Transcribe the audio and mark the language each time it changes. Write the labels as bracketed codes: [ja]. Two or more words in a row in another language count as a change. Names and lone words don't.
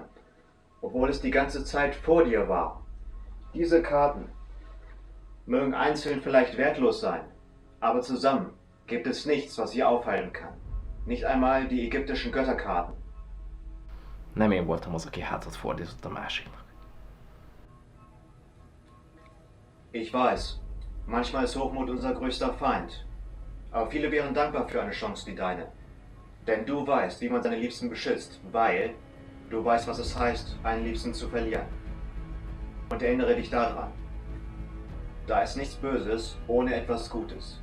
[de] Obwohl es die ganze Zeit vor dir war. Diese Karten mögen einzeln vielleicht wertlos sein, aber zusammen gibt es nichts, was sie aufhalten kann. Nicht einmal die ägyptischen Götterkarten. [hu] Nem én voltam az, aki hátat fordított a másiknak. [de] Ich weiß, manchmal ist Hochmut unser größter Feind. Aber viele wären dankbar für eine Chance wie deine. Denn du weißt, wie man seine Liebsten beschützt, weil du weißt, was es heißt, einen Liebsten zu verlieren. Und erinnere dich daran. Da ist nichts Böses ohne etwas Gutes.